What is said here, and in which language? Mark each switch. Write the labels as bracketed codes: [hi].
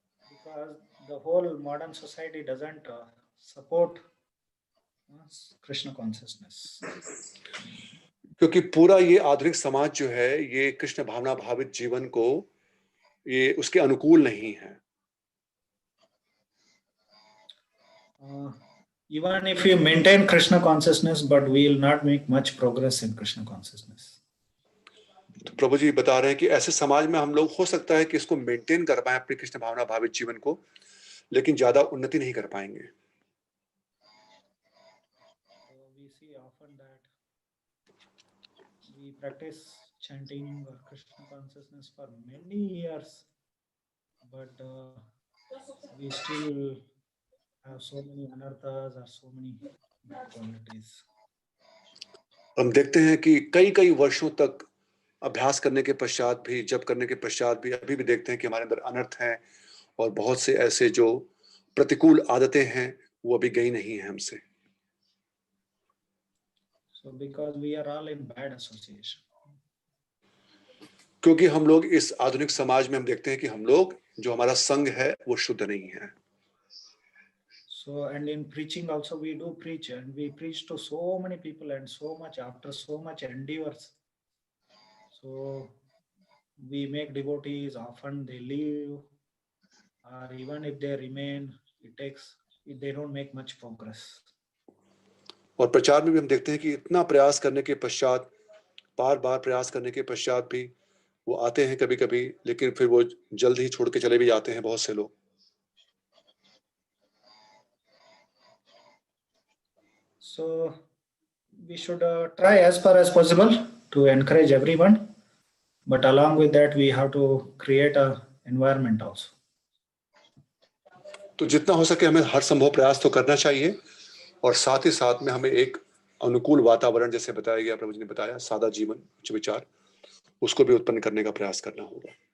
[en] Because the whole modern society doesn't support Krishna consciousness. [hi] क्योंकि पूरा ये आधुनिक समाज जो है ये कृष्ण भावना भावित जीवन को ये उसके अनुकूल नहीं है. [en] Even if you maintain Krishna consciousness, but we will not make much progress in Krishna consciousness. [hi] तो प्रभु जी बता रहे हैं कि ऐसे समाज में हम लोग हो सकता है कि इसको मेंटेन कर पाए अपने कृष्ण भावना भावित जीवन को, लेकिन ज्यादा उन्नति नहीं कर पाएंगे. [en] So we see often that we practice chanting or Krishna consciousness for many years, but we still have so many anarthas or so many bad qualities. [hi] हम देखते हैं कि कई कई वर्षों तक अभ्यास करने के पश्चात भी, जप करने के पश्चात भी अभी भी देखते हैं कि हमारे अंदर अनर्थ हैं और बहुत से ऐसे जो प्रतिकूल आदतें हैं वो अभी गई नहीं है हमसे. [en] So because we are all in bad association. [hi] क्योंकि हम लोग इस आधुनिक समाज में हम देखते हैं कि हम लोग जो हमारा संग है वो शुद्ध नहीं है. [en] So and in preaching also we do preach, and we preach to so many people and so much after so much endeavors. So we make devotees, often they leave, or even if they remain, they don't make much progress. [hi] और प्रचार में भी हम देखते हैं कि इतना प्रयास करने के पश्चात, बार बार प्रयास करने के पश्चात भी वो आते हैं कभी कभी, लेकिन फिर वो जल्द ही छोड़ के चले भी जाते हैं बहुत से लोग. [en] So we should try as far as possible to encourage everyone, but along with that we have to create a environment also. [hi] तो जितना हो सके हमें हर संभव प्रयास तो करना चाहिए, और साथ ही साथ में हमें एक अनुकूल वातावरण, जैसे बताया गया, प्रभु जी ने बताया, सादा जीवन, उच्च विचार, उसको भी उत्पन्न करने का प्रयास करना होगा.